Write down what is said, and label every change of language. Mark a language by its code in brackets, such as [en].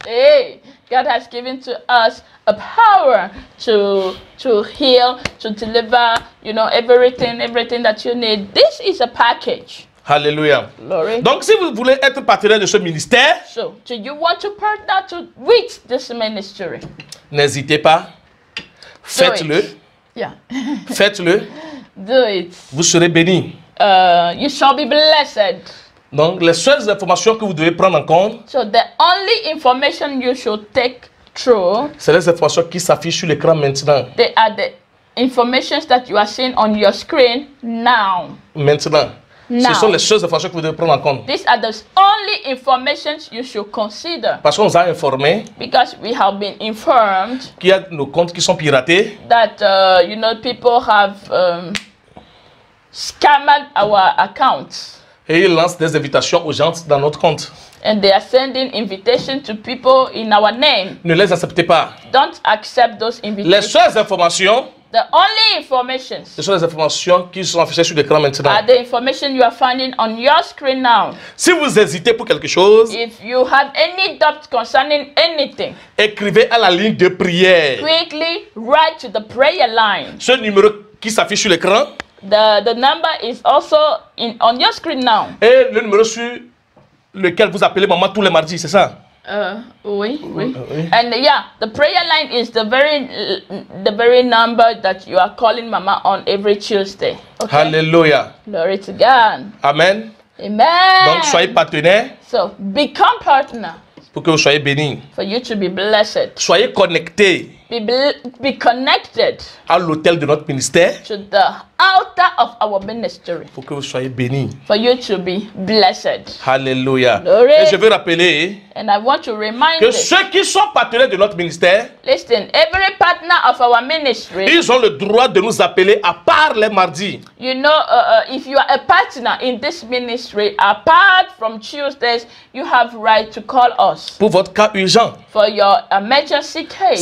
[en] Hey, God has given to us a power to heal, to deliver, you know, everything that you need. This is a package. Hallelujah. Glory. [fr] Donc, si vous voulez être partenaire de ce ministère, [en] so do you want to partner with this ministry? [fr] N'hésitez pas. Faites-le. [en] Yeah. [fr] Faites-le. [en] Do it. [fr] Vous serez bénis. [en] You shall be blessed. [fr] Donc, les seules informations que vous devez prendre en compte, [en] so the only information you should take through, [fr] c'est les informations qui s'affichent sur l'écran maintenant. [en] They are the informations that you are seeing on your screen now. [fr] Maintenant. [en] Now. [fr] Ce sont les seules informations que vous devez prendre en compte. [en] These are the only informations you should consider. [fr] Parce qu'on nous a informé [en] because we have been informed [fr] qu'il y a nos comptes qui sont piratés. [en] That you know, people have scammed our accounts. [fr] Et ils lancent des invitations aux gens dans notre compte. [en] And they are sending invitations to people in our name. [fr] Ne les acceptez pas. [en] Don't accept those invitations. [fr] Les seules informations, [en] the only informations, [fr] ce sont les informations qui sont affichées sur l'écran maintenant. [en] Are the information you are finding on your screen now. [fr] Si vous hésitez pour quelque chose, [en] if you have any doubt concerning anything, [fr] écrivez à la ligne de prière. [en] Quickly write to the prayer line. [fr] Ce numéro qui s'affiche sur l'écran. [en] The number is also on your screen now. [fr] Et le numéro sur lequel vous appelez maman tous les mardis, c'est ça? Oui. Oui. [en] And yeah, the prayer line is the very number that you are calling Mama on every Tuesday. Okay? [fr] Alléluia. [en] Glory to God. Amen. Amen. [fr] Donc, soyez partenaires [en] So become partner [fr] pour que vous soyez bénis. [en] for you to be blessed. [fr] Soyez connectés [en] Be connected [fr] à l'autel de notre ministère [en] to the altar of our ministry [fr] pour que vous soyez bénis. [en] for you to be blessed. [fr] Alléluia. [en] Glory. [fr] Et je veux rappeler [en] And I want to remind [fr] que [en] you, [fr] ceux qui sont partenaires de notre ministère, [en] listen, every partner of our ministry, [fr] ils ont le droit de nous appeler à part les mardis. [en] you know, if you are a partner in this ministry, apart from Tuesdays, you have right to call us [fr] Pour votre cas urgent. [en] for your emergency case.